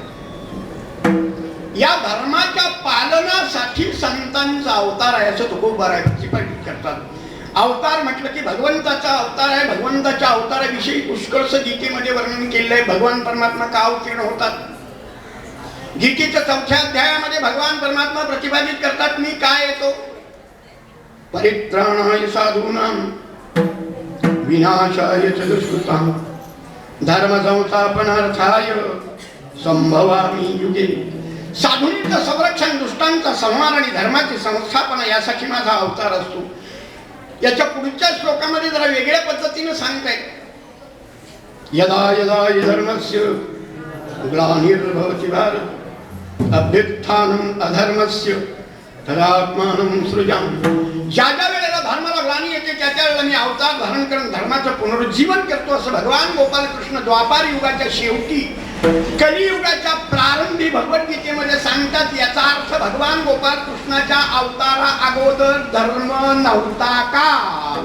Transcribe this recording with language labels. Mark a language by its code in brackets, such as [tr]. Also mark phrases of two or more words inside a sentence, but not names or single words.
[mr] या धर्माच्या पालनासाठी संतांचा अवतार आहे असं तुकोबा राय प्रतिपादित करतात. अवतार म्हटलं की भगवंताचा अवतार आहे. भगवंताच्या अवताराविषयी पुष्कळस गीतेमध्ये वर्णन केलेलं आहे. भगवान परमात्मा का अवतीर्ण होतात. गीतेच्या 4थ्या अध्यायामध्ये भगवान परमात्मा प्रतिपादित करतात मी काय येतो. [sa] परित्राणाय साधूनां विनाशाय च दुष्कृतां धर्म संस्थापनार्थाय संभवामि युगे. [mr] साधूंचं संरक्षण, दुष्टांचा संहार आणि धर्माची संस्थापना यासाठी माझा अवतार असतो. याच्या पुढच्या श्लोकामध्ये जरा वेगळ्या पद्धतीने सांगतायत. [sa] यदा यदा हि धर्मस्य ग्लानिर्भवति भारत अभ्युत्थानम् अधर्मस्य तदात्मानं सृजामि. [mr] ज्या ज्या वेळेला धर्माला ग्लानी येते त्या त्या वेळेला मी अवतार धारण करून धर्माचं पुनरुज्जीवन करतो असं भगवान गोपालकृष्ण द्वापार युगाच्या शेवटी कलियुगाच्या प्रारंभी भगवद्गीतेमध्ये सांगतात. याचा अर्थ भगवान गोपालकृष्णाच्या अवतारा अगोदर धर्म नव्हता का.